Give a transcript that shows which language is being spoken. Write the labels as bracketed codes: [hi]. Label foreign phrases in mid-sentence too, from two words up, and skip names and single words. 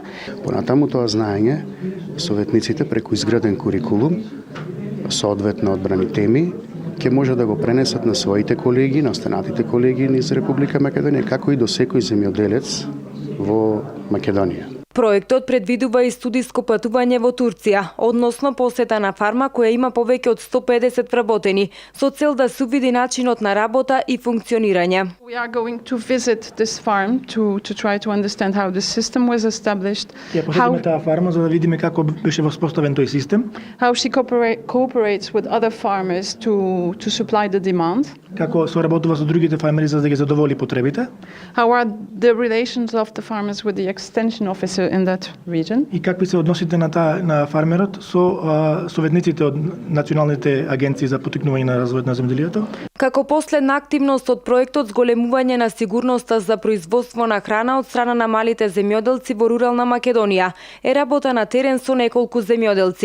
[mk] Понатаму тоа знаење советниците преку изграден курикулум, соодветно одбрани теми, ќе може да го пренесат на своите колеги, на останатите колеги низ Република Македонија, како и до секој земјоделец во Македонија. Проектот предвидува и студиско патување во Турција, односно посета на фарма која има повеќе од 150 вработени, со цел да се увиди начинот на работа и функционирање. [en] We are going to visit this farm to try to understand how the system was established. [mk] Ќе посетиме таа фарма за да видиме како беше воспоставен тој систем. [en] How she cooperates with other farmers to supply the demand. [mk] Како соработува со другите фармери за да ги задоволи потребите. [en] How are the relations of the farmers with the extension officer in that region? [mk] И какви се односите на фармерот со советниците од националните агенции за поттикнување на развојот на земјоделието? Како последна активност од проектот зголемување на сигурноста за производство на храна од страна на малите земјоделци во рурална Македонија е работа на терен со неколку земјоделци.